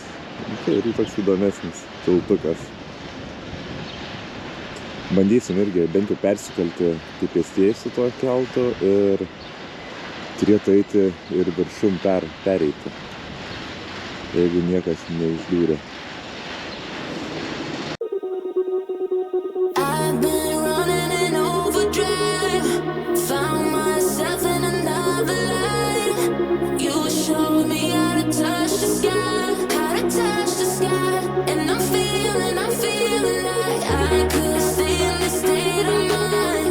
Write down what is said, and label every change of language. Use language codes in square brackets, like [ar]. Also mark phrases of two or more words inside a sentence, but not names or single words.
[lt] Tai ir toks įdomesnis tiltukas. Bandysim irgi bent jau persikelti kaip pėstieji su tuo keltu ir turėtų eiti ir viršum pereiti, jeigu niekas neišdūrė. [en] I've been running in overdrive, found myself in another life. You showed me how to touch the sky, and I'm feeling like I could stay in this state of mind.